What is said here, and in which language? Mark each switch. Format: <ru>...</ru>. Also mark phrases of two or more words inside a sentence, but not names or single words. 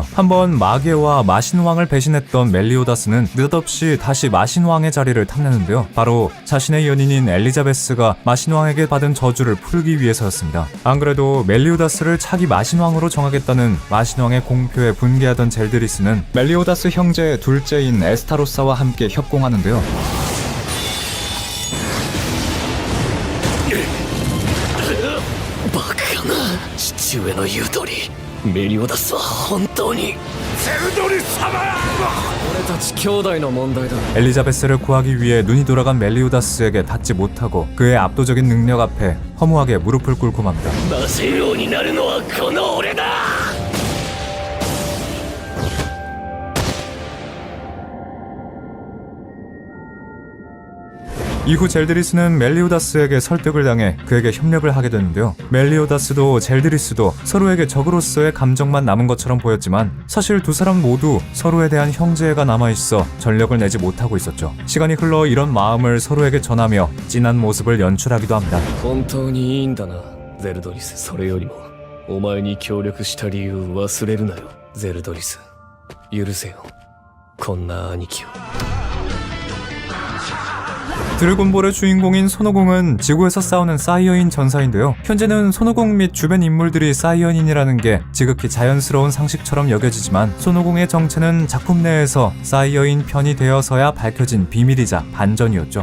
<ko>한번 마계와 마신왕을 배신했던 멜리오다스는 느닷없이 다시 마신왕의 자리를 탐내는데요. 바로 자신의 연인인 엘리자베스가 마신왕에게 받은 저주를 풀기 위해서였습니다. 안 그래도 멜리오다스를 차기 마신왕으로 정하겠다는 마신왕의 공표에 분개하던 젤드리스는 멜리오다스 형제의 둘째인 에스타로사와 함께 협공하는데요.</ko> <ja>バカな父上の言う通りメリオダスは本当に俺たち兄弟の問題だ</ja> <ko>엘리자베스를 구하기 위해 눈이 돌아간 멜리오다스에게 닿지 못하고 그의 압도적인 능력 앞에 허무하게 무릎을 꿇고 맙니다.</ko> <ja>魔神王になるのはこの俺だ</ja> <ko>이후 젤드리스는 멜리오다스에게 설득을 당해 그에게 협력을 하게 되는데요. 멜리오다스도 젤드리스도 서로에게 적으로서의 감정만 남은 것처럼 보였지만 사실 두 사람 모두 서로에 대한 형제애가 남아있어 전력을 내지 못하고 있었죠. 시간이 흘러 이런 마음을 서로에게 전하며 찐한 모습을 연출하기도 합니다.</ko> <ja>本当にいいんだなゼルドリスそれよりもお前に協力した理由忘れるなよゼルドリス許せよこんな兄貴を</ja> <ko>드래곤볼의 주인공인 손오공은 지구에서 싸우는 사이어인 전사인데요. 현재는 손오공 및 주변 인물들이 사이어인이라는 게 지극히 자연스러운 상식처럼 여겨지지만 손오공의 정체는 작품 내에서 사이어인 편이 되어서야 밝혀진 비밀이자 반전이었죠.</ko>